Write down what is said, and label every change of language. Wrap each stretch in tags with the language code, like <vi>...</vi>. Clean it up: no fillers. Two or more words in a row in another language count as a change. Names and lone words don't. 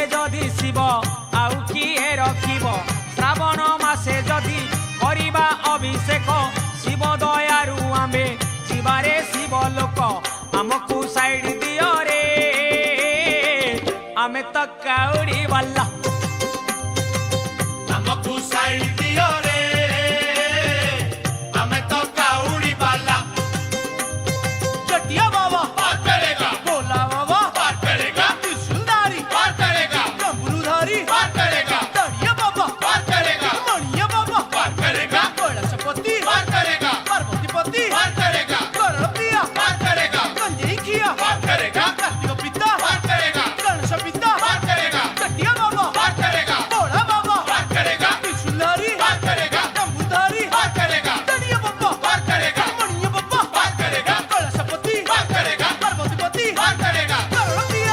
<or>ଯଦି ଶିବ ଆଉ କିଏ ରଖିବ ଶ୍ରାବଣ ମାସେ ଯଦି କରିବା ଅଭିଷେକ ଶିବ ଦୟାରୁ ଆମେ ଯିବାରେ ଶିବ ଲୋକ ଆମକୁ ସାଇଡ୍ ଦିଅ ରେ ଆମେ ତ କାଉଡ଼ି ବାଲା ଆମକୁ ସାଇଡ୍ ଦିଅ ରେ ଆମେ ତ କାଉଡ଼ି ବାଲା</or> <hi>ଚଟିଆ ବାବା पार करेगा ଭୋଲା ବାବା पार करेगा ତ୍ରିଶୂଲଧାରୀ पार करेगा ଡମ୍ବୁରୁଧାରୀ पार करेगा ଗଡ଼ିଆ ବାବା पार करेगा ମଣିଆ ବାବା पार करेगा କୈଳାସପତି पार करेगा ପାର୍ବତୀପତି पार करेगा କରଳ ପ୍ରିୟା पार करेगा ଗଞ୍ଜେଇ ଖିଆ पार करेगा କାର୍ତ୍ତିକ ପିତା पार करेगा ଗଣେଶ ପିତା पार करेगा ଚଟିଆ ବାବା पार करेगा ଭୋଳା ବାବା पार करेगा ତ୍ରିଶୂଲଧାରୀ पार करेगा ଡମ୍ବୁରୁଧାରୀ पार करेगा ଗଡ଼ିଆ ବାବା पार करेगा ମଣିଆ ବାବା पार करेगा କୈଳାସପତି पार करेगा ପାର୍ବତୀପତି पार करेगा କରଳ ପ୍ରିୟା</hi>